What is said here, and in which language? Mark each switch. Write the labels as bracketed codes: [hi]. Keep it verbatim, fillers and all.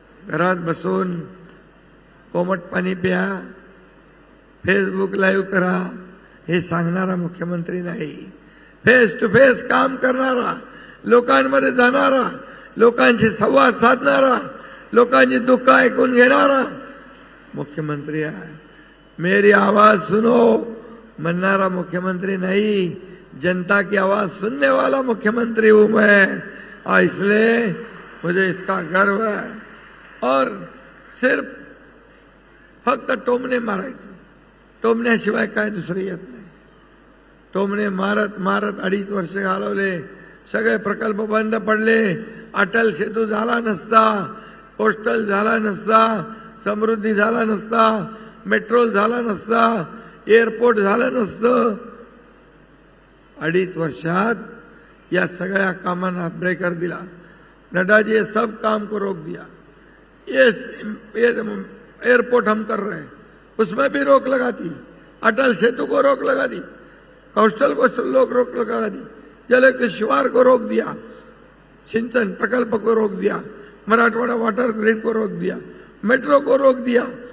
[mr] घरात बसून कोमट पाणी प्या, फेसबुक लाईव्ह करा हे सांगणारा मुख्यमंत्री नाही. फेस टू फेस काम करणारा, लोकांमध्ये जाणारा, लोकांशी संवाद साधणारा, लोकांची दुःख ऐकून घेणारा मुख्यमंत्री आहे. [hi] मेरी आवाज सुनो [mr] म्हणणारा [hi] मुख्यमंत्री नहीं, जनता की आवाज़ सुनने वाला मुख्यमंत्री हूँ मैं. और इसलिए मुझे इसका गर्व है. [mr] और सिर्फ फक्त टोमणे मारायचं, टोमण्याशिवाय काय दुसरं येत नाही. टोमणे मारत मारत अडीच वर्ष घालवले, सगळे प्रकल्प बंद पडले. अटल सेतू झाला नसता, पोस्टल झाला नसता, समृद्धी झाला नसता, मेट्रोल झाला नसता, एअरपोर्ट झालं नसतं. अडीच वर्षात या सगळ्या कामांना ब्रेकर दिला. [hi] नड्डा जी ये सब काम को रोक दिया. ये, ये एयरपोर्ट हम कर रहे हैं, उसमें भी रोक लगा दी. अटल सेतु को रोक लगा दी, कोस्टल को लोग रोक लगा दी, जल किश्वार को रोक दिया, सिंचन प्रकल्प को रोक दिया, मराठवाड़ा वाटर ग्रिड को रोक दिया, मेट्रो को रोक दिया.